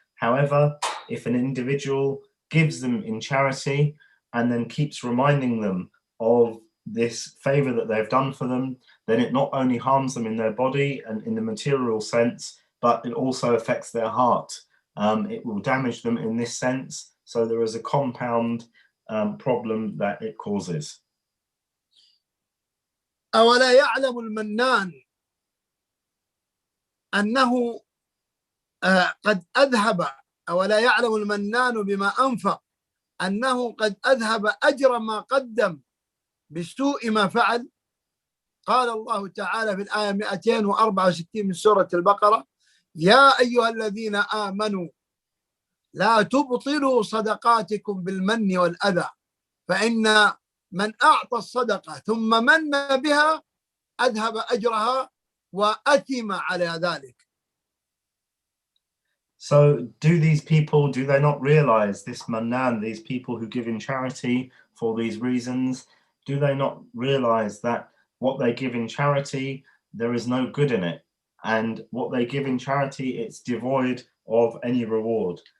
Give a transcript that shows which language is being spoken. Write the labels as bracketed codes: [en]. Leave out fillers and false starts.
[en] However, if an individual gives them in charity and then keeps reminding them of this favor that they've done for them, then it not only harms them in their body and in the material sense, but it also affects their heart. It will damage them in this sense. So there is a compound problem that it causes. [ar] أولا يعلم المنان أنه قد أذهب، أولا يعلم المنان بما أنفق أنه قد أذهب أجر ما قدم بسوء ما فعل. قال الله تعالى في الآية 264 من سورة البقرة: يا أيها الذين آمنوا لا تبطلوا صدقاتكم بالمن والأذى فإن من أعطى الصدقة ثم من بها أذهب أجرها وأثم على ذلك. [en] So do these people, do they not realize this mannan, these people who give in charity for these reasons, do they not realize that what they give in charity, there is no good in it? And what they give in charity, it's devoid of any reward.